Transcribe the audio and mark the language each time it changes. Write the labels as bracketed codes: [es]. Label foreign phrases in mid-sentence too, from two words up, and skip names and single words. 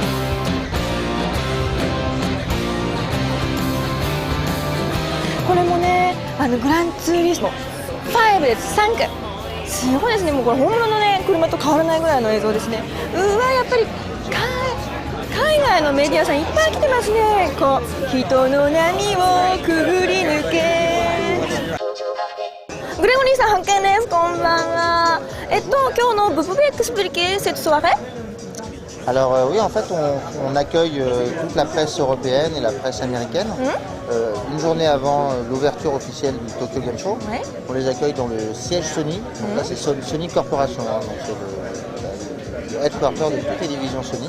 [ja] これもね、グランツーリスモ5です。3区すごいですね。もうこれ本物のね車と変わらないぐらいの映像ですね。やっぱり海外のメディアさんいっぱい来てますね。こう人の波をくぐり抜け。グレゴリーさん発見です。こんばんは。今日の [fr] vous pouvez expliquer cette soirée? Alors oui, en fait, on accueille toute la presse européenne et la presse américaine. Une journée avant l'ouverture officielle du Tokyo Game Show, on les accueille dans le siège Sony. Donc là, c'est Sony Corporation, hein, donc c'est le headquarter de toutes les divisions Sony.